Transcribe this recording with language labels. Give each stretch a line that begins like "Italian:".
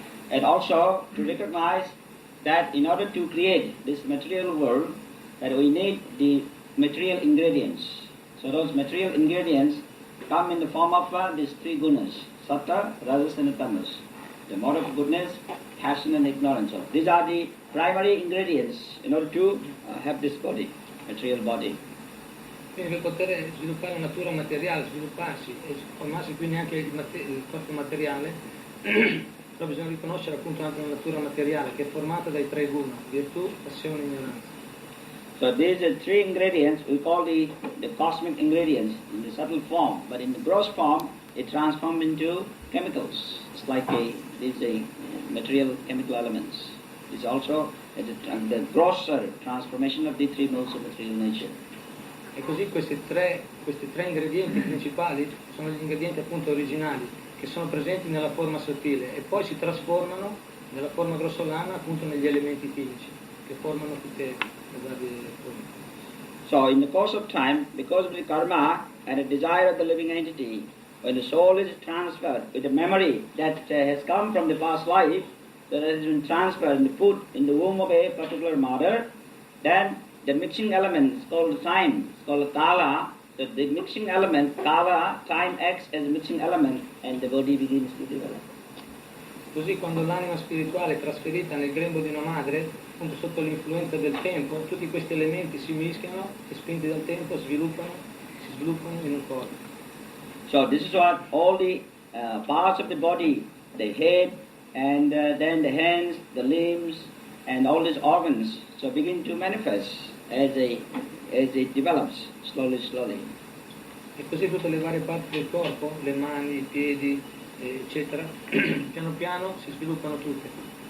English: And also to recognize that in order to create this material world, that we need the material ingredients. So those material ingredients come in the form of these three gunas, sattva, rajas and tamas. The mode of goodness, passion and ignorance. So these are the primary ingredients in order to have this body, material body.
Italian: Quindi per poter sviluppare una natura materiale, svilupparsi e formarsi quindi anche il corpo materiale, però bisogna riconoscere appunto anche una natura materiale che è formata dai tre guna, virtù, passione e ignoranza.
English: So these are three ingredients we call the cosmic ingredients in the subtle form, but in the gross form it transforms into chemicals. It's like these material chemical elements. It's also the grosser transformation of the three modes of material nature.
Italian: E così questi tre ingredienti principali sono gli ingredienti appunto originali che sono presenti nella forma sottile e poi si trasformano nella forma grossolana appunto negli elementi chimici che formano tutte le varie forme.
English: So in the course of time, because of the karma and the desire of the living entity, when the soul is transferred with the memory that has come from the past life, that has been transferred and put in the womb of a particular mother, then the mixing element is called time, it's called kala. So the mixing element, kala, time acts as a mixing element and the body begins to develop.
Italian: Così quando l'anima spirituale è trasferita nel grembo di una madre, appunto sotto l'influenza del tempo, tutti questi elementi si mischiano e spinti dal tempo si sviluppano in un corpo.
English: So this is what all the parts of the body, the head and then the hands, the limbs and all these organs, so begin to manifest as it develops slowly.
Italian: E così tutte le varie parti del corpo, le mani, i piedi, eccetera, piano piano si sviluppano tutte.